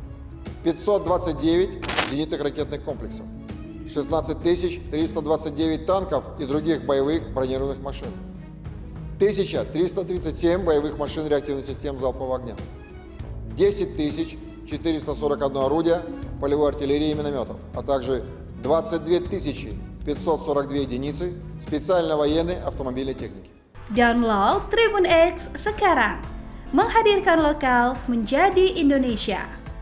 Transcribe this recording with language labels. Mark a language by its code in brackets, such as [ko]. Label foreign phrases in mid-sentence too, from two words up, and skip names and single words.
[ru] 529 зенитных ракетных комплексов, 16 329 танков и других боевых бронированных машин, 1337 боевых машин реактивных систем залпового огня, 10 441 орудия полевой артиллерии и минометов, а также 22 542 единицы специальной военной автомобильной техники. [id] Download Tribun X sekarang, menghadirkan lokal menjadi Indonesia.